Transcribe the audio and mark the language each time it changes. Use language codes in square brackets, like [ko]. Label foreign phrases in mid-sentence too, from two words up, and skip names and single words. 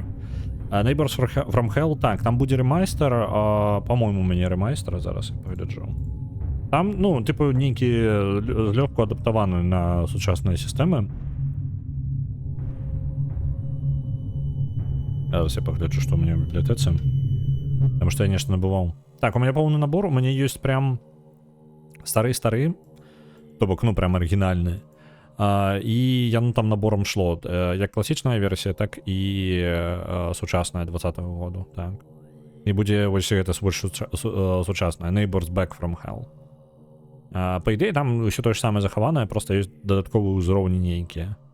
[be] Neighbors from Hell, так, там будзе ремайстер, по-моему, у мяне ремайстер, зараз я пагляджу. Там, ну, типу, нейкі злёгку адаптаваны на сучасныя сістэмы. Зараз я пагляджу, што у мяне в бібліятэцы. [ru] Потому что [be] я нешта набываў. [ru] Так, у меня полный набор, у меня есть прям [be] стары-стары, то бок, [ru] ну, прям оригинальные. [be] І яно там набором шло. Як класічна версія, так і сучасная 20-го году. Так. І будзе вось гэта больш сучасная. Neighbors Back from Hell. Па ідэі, там ўсё тое ж самае захаванае, проста ёсць дадатковыя ўзроўні нейкія.